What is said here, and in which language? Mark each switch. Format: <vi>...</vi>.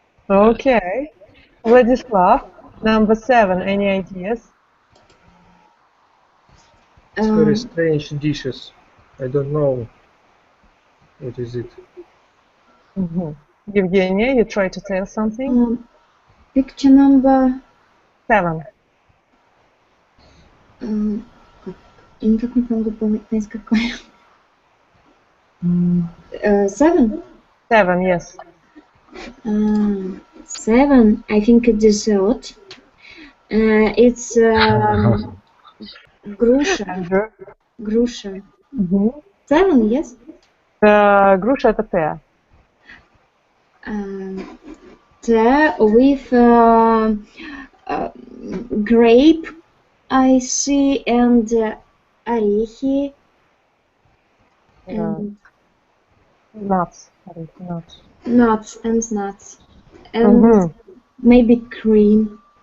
<en>Okay. Vladislav, number 7. Any ideas? It's very strange dishes. I don't know what is it. Evgenia, you try to tell something? Picture number 7.</en> <ru>Я никак не могу понять, какое.</ru> <en>7? 7, yes. 7, I think a dessert. It's груша. Груша. 7, yes?</en> <ru>Груша это pear.</ru> <en>Tea with grape, I see, and орехи. And nuts. Nuts and nuts. And maybe cream.</en>